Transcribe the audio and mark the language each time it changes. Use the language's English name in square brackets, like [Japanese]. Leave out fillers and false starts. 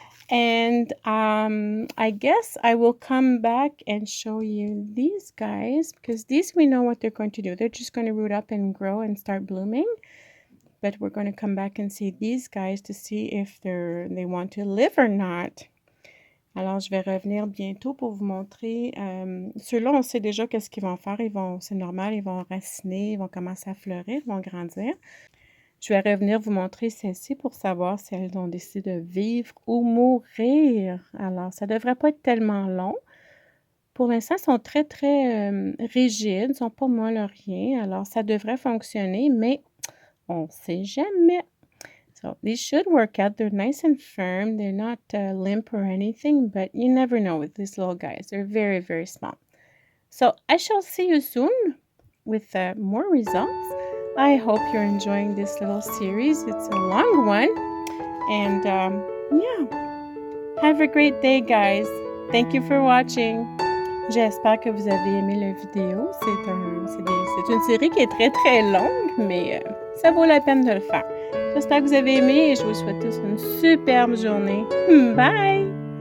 [English] And I guess I will come back and show you these guys, because these we know what they're going to do. They're just going to root up and grow and start blooming. But we're going to come back and see these guys to see if they want to live or not. [French] Alors, je vais revenir bientôt pour vous montrer. Ceux-là, on sait déjà qu'est-ce qu'ils vont faire. C'est normal, ils vont raciner, ils vont commencer à fleurir, ils vont grandir. Je vais revenir vous montrer celles-ci pour savoir si elles ont décidé de vivre ou mourir. Alors, ça ne devrait pas être tellement long. Pour l'instant, elles sont très, très rigides, ne sont pas molles à rien. Alors, ça devrait fonctionner, mais on ne sait jamais. [English] So, these should work out. They're nice and firm. They're not limp or anything, but you never know with these little guys. They're very, very small. So, I shall see you soon with more results. I hope you're enjoying this little series. It's a long one. And yeah, have a great day, guys. Thank you for watching. [French] J'espère que vous avez aimé la vidéo. C'est une série qui est très, très longue, mais ça vaut la peine de le faire. J'espère que vous avez aimé et je vous souhaite tous une superbe journée. Bye!